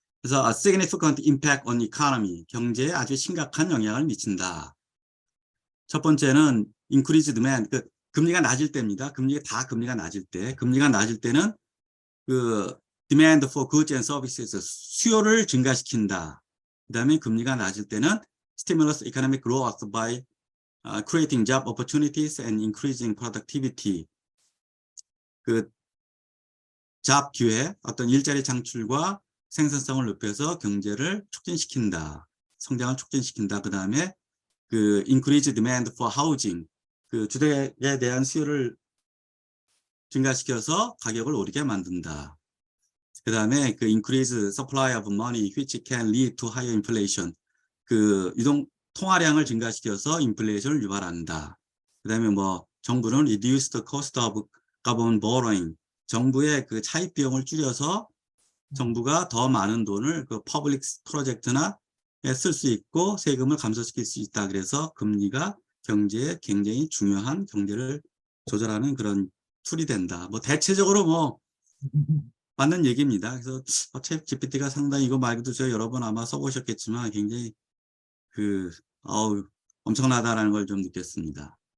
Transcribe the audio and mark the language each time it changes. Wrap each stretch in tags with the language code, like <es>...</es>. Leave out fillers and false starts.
<ko>그래서</ko> <en>a significant impact on economy,</en> <ko>경제에 아주 심각한 영향을 미친다. 첫 번째는</ko> <en>increased demand,</en> <ko>그 금리가 낮을 때입니다. 금리가 낮을 때, 금리가 낮을 때는 그</ko> <en>demand for goods and services,</en> <ko>수요를 증가시킨다. 그다음에 금리가 낮을 때는</ko> <en>stimulus economic growth by creating job opportunities and increasing productivity.</en> <ko>그 잡 기회, 어떤 일자리 창출과 생산성을 높여서 경제를 촉진시킨다. 성장을 촉진시킨다. 그다음에 그</ko> <en>increased demand for housing,</en> <ko>그 주택에 대한 수요를 증가시켜서 가격을 오르게 만든다. 그 다음에 그</ko> <en>increase supply of money which can lead to higher inflation,</en> <ko>그 통화량을 증가시켜서 인플레이션을 유발한다. 그다음에 뭐 정부는</ko> <en>reduce the cost of government borrowing.</en> <ko>정부의 그 차입 비용을 줄여서 정부가 더 많은 돈을 그 퍼블릭 프로젝트나 쓸 수 있고 세금을 감소시킬 수 있다. 그래서 금리가 경제에 굉장히 중요한 경제를 조절하는 그런 툴이 된다. 뭐 대체적으로 뭐 맞는 얘기입니다. 그래서 챗 GPT가 상당히 이거 말고도 저 여러 번 아마 써보셨겠지만 굉장히 엄청나다라는 걸 좀 느꼈습니다.</ko>